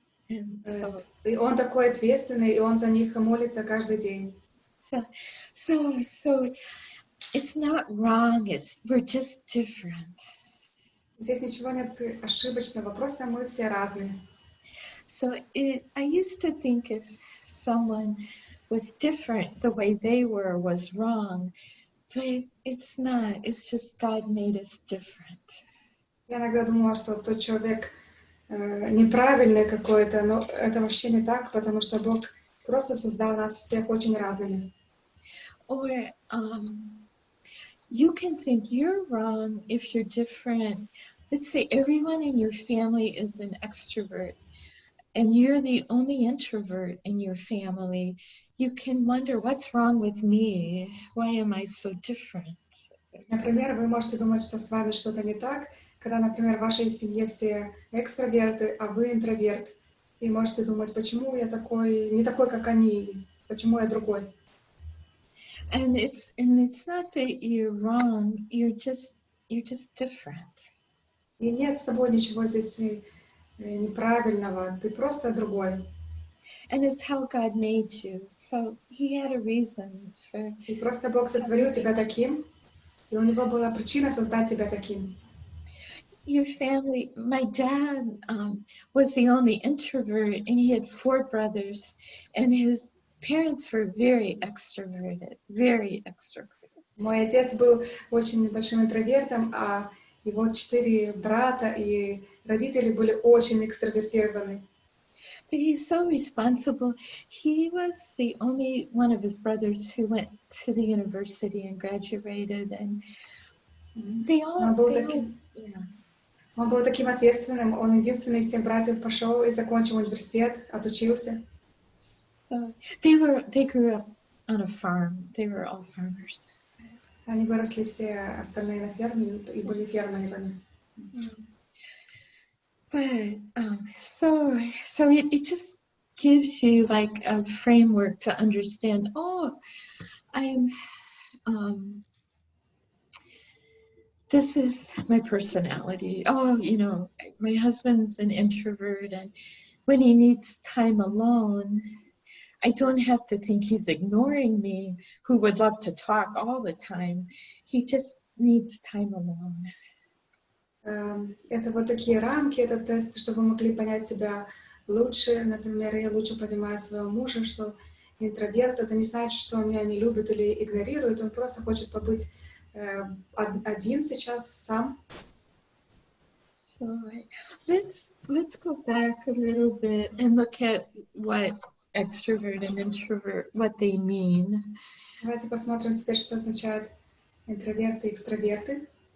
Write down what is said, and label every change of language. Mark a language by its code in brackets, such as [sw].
[ru] И он такой ответственный, и он за них молится каждый день. [en] So it's not wrong. We're just different. [ru] Здесь ничего нет ошибочного, просто мы все разные. [en] So I used to think if someone was different, the way they were was wrong, but it's not. It's just God made us different. [ru] Я иногда думала, что тот человек неправильный какой-то, но это вообще не так, потому что Бог просто создал нас всех очень разными. [en] Or you can think you're wrong if you're different. Let's say everyone in your family is an extrovert. and you're the only introvert in your family, you can wonder, what's wrong with me? Why am I so different? [ru] Например, вы можете думать, что с вами что-то не так, когда, например, в вашей семье все экстраверты, а вы интроверт. И можете думать, почему я такой, не такой, как они, почему я другой. [en] And it's not that you're wrong, you're just different. [ru] И нет с тобой ничего здесь неправильного, ты просто другой. [en] And it's how God made you. So he had a reason for... [ru] И просто Бог сотворил тебя таким, и у него была причина создать тебя таким. [en] Your family, my dad was the only introvert, and he had 4 brothers, and his parents were very extroverted, very extroverted. [ru] Мой отец был очень большим интровертом, а его 4 брата и родители были очень экстравертированы. [en] But he's so responsible. He was the only one of his brothers who went to the university and graduated, and they all, yeah. [ru] Он был таким ответственным, он единственный из всех братьев пошел и закончил университет, отучился. [en] So they grew up on a farm. They were all farmers. [ru] Они выросли все остальные на ферме и были фермерами. [en] But so it just gives you like a framework to understand. Oh, I'm this is my personality. Oh, you know, my husband's an introvert, and when he needs time alone, I don't have to think he's ignoring me, who would love to talk all the time. He just needs time alone. [ru] Это вот такие рамки, этот тест, чтобы вы могли понять себя лучше. Например, я лучше понимаю своего мужа, что интроверт, это не значит, что он меня не любит или игнорирует, он просто хочет побыть один сейчас, сам. [en] So let's go back a little bit and look at what extrovert and introvert, what they mean. [ru] Давайте посмотрим теперь, что означает интроверты и экстраверты.